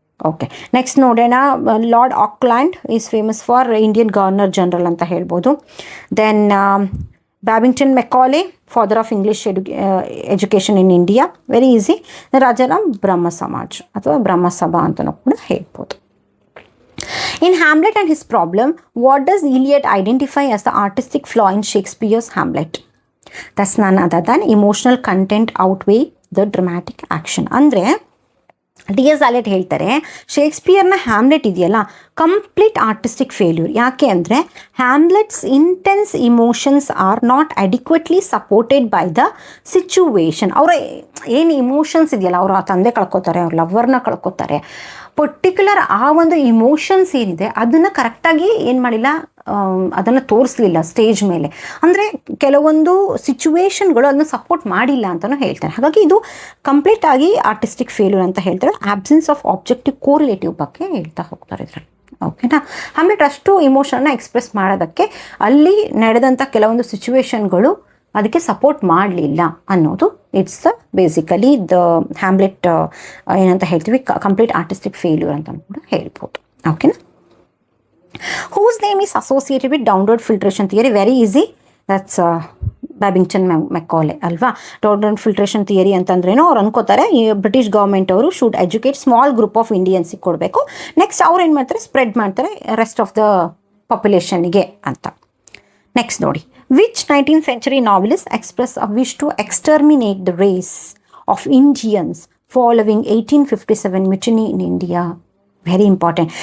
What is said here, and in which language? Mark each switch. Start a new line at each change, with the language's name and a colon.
English: okay, next
Kannada: ನೋಡೋಣ.
English: Lord Auckland is famous for Indian governor general
Kannada: ಅಂತ ಹೇಳ್ಬೋದು.
English: Then Babington Macaulay, father of English education in India, very easy.
Kannada: Rajaram ಬ್ರಹ್ಮ ಸಮಾಜ್ ಅಥವಾ ಬ್ರಹ್ಮ ಸಭಾ ಅಂತಲೂ ಕೂಡ ಹೇಳ್ಬೋದು.
English: In Hamlet and his problem, what does Eliot identify as the artistic flaw in Shakespeare's Hamlet? That's none other than emotional content outweigh the dramatic action.
Kannada: ಅಂದರೆ D S Elliott ಹೇಳ್ತಾರೆ, ಶೇಕ್ಸ್ಪಿಯರ್ನ Hamlet ಇದೆಯಲ್ಲ,
English: Complete artistic failure.
Kannada: ಯಾಕೆ ಅಂದರೆ
English: Hamlet's intense emotions are not adequately supported by the situation.
Kannada: ಅವರ ಏನು emotions ಇದೆಯಲ್ಲ, ಅವರು ಆ ತಂದೆ ಕಳ್ಕೊತಾರೆ, ಅವ್ರ ಲವ್ವರ್ನ ಕಳ್ಕೊತಾರೆ, ಪರ್ಟಿಕ್ಯುಲರ್ ಆ ಒಂದು ಇಮೋಷನ್ಸ್ ಏನಿದೆ ಅದನ್ನು ಕರೆಕ್ಟಾಗಿ ಏನು ಮಾಡಿಲ್ಲ, ಅದನ್ನು ತೋರಿಸ್ಲಿಲ್ಲ ಸ್ಟೇಜ್ ಮೇಲೆ. ಅಂದರೆ ಕೆಲವೊಂದು ಸಿಚುವೇಶನ್ಗಳು ಅದನ್ನು ಸಪೋರ್ಟ್ ಮಾಡಿಲ್ಲ ಅಂತಲೂ ಹೇಳ್ತಾರೆ. ಹಾಗಾಗಿ ಇದು ಕಂಪ್ಲೀಟಾಗಿ ಆರ್ಟಿಸ್ಟಿಕ್ ಫೇಲ್ಯೂರ್ ಅಂತ ಹೇಳ್ತಾರೆ.
English: absence of objective correlative
Kannada: ಬಗ್ಗೆ ಹೇಳ್ತಾ ಹೋಗ್ತಾರೆ ಇದರಲ್ಲಿ. ಓಕೆನಾ? ಹ್ಯಾಮ್ಲೆಟ್ ಅಷ್ಟು ಇಮೋಷನ್ನ ಎಕ್ಸ್ಪ್ರೆಸ್ ಮಾಡೋದಕ್ಕೆ ಅಲ್ಲಿ ನಡೆದಂಥ ಕೆಲವೊಂದು ಸಿಚುವೇಶನ್ಗಳು ಅದಕ್ಕೆ ಸಪೋರ್ಟ್ ಮಾಡಲಿಲ್ಲ ಅನ್ನೋದು
English: it's basically the Hamlet
Kannada: ಏನಂತ ಹೇಳ್ತೀವಿ,
English: complete artistic failure
Kannada: ಅಂತ ಕೂಡ ಹೇಳ್ಬೋದು. ಓಕೆನಾ?
English: Whose name is associated with downward filtration theory? Very easy. That's
Kannada: Babington ಮೆಕ್ಕಾಲೆ ಅಲ್ವಾ?
English: downward filtration theory
Kannada: ಅಂತಂದ್ರೇನೋ ಅವ್ರು ಅನ್ಕೋತಾರೆ, ಈ ಬ್ರಿಟಿಷ್ ಗೌರ್ಮೆಂಟ್ ಅವರು
English: should educate small group of ಇಂಡಿಯನ್ಸಿಗೆ
Kannada: ಕೊಡಬೇಕು, ನೆಕ್ಸ್ಟ್ ಅವ್ರು ಏನು ಮಾಡ್ತಾರೆ, ಸ್ಪ್ರೆಡ್ ಮಾಡ್ತಾರೆ
English: rest of the ಪಾಪ್ಯುಲೇಷನ್ಗೆ
Kannada: ಅಂತ.
English: next
Kannada: ನೋಡಿ,
English: Which 19th century novelist express a wish to exterminate the race of Indians following 1857 mutiny in India? Very important.